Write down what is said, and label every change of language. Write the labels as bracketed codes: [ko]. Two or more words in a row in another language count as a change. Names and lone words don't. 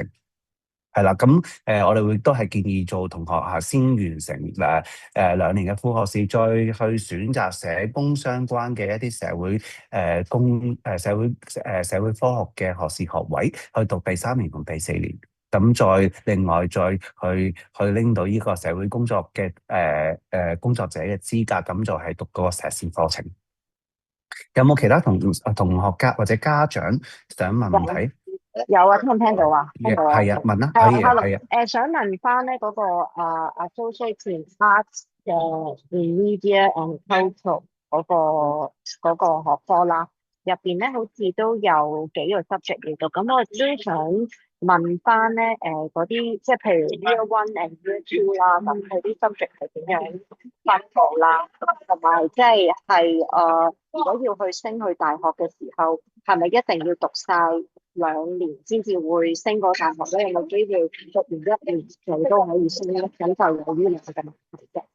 [yue] 係啦，咁我哋會都係建議做同學先完成2年嘅副學士，再去選擇社工相關嘅一啲社會科學嘅學士學位，去讀第3年同第4年，咁再另外再去拎到呢個社會工作嘅工作者嘅資格，咁就係讀嗰個碩士課程。有冇其他同學或者家長想問問題？有啊，聽唔聽到啊？聽到啊。係啊，問啦，可以啊，係啊。想問翻咧嗰個 [en] associate arts [yue] 嘅 [en] media and culture [yue] 嗰個學科啦，入邊咧好似都有幾個 subject 要讀，咁我都想問翻咧嗰啲，即係譬如 [en] year one and year two [yue] 啦，咁佢啲 subject 係點樣分佈啦，同埋即係如果要去升去大學嘅時候，係咪一定要讀晒2年先至會升個大學咧？有冇機會讀完1年你都可以升咧？咁就有呢兩個問題嘅。